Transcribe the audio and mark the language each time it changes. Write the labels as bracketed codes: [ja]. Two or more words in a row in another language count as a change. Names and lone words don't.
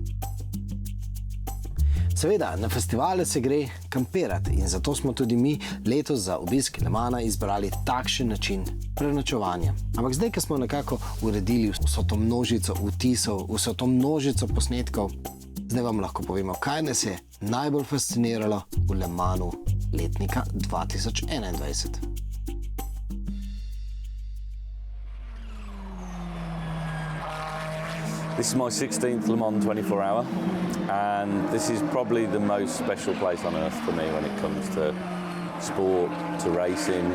[sl] Seveda, na festivale se gre kampirati in zato smo tudi mi letos za obisk Le Mana izbrali takšen način prenočevanja. Ampak zdaj, ko smo nekako uredili vso to množico vtisov, vso to množico posnetkov, zdaj vam lahko povemo, kaj nas je najbolj fasciniralo v Le Manu letnika 2021. [en] This is my 16th Le Mans 24 hour, and this is probably the most special place on earth for me when it comes to sport, to racing.